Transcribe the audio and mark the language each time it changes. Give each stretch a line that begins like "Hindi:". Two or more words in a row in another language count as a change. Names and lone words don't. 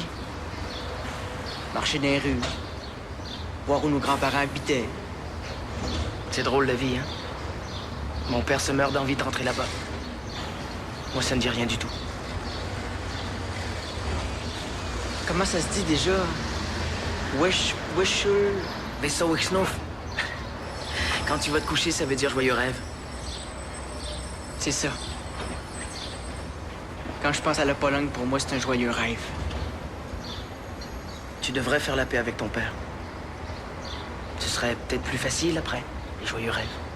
French: Marcher dans les rues. Voir où nos grands-parents habitaient. C'est drôle la vie, hein? Mon père se meurt d'envie de rentrer là-bas. Moi, ça ne dit rien du tout. Comment ça se dit déjà?
Polish: Wisher... Wesołych snów.
French: Quand tu vas te coucher, ça veut dire joyeux rêve. C'est ça. Quand je pense à la Pologne, pour moi, c'est un joyeux rêve. Tu devrais faire la paix avec ton père. Ce serait peut-être plus facile après, les joyeux rêves.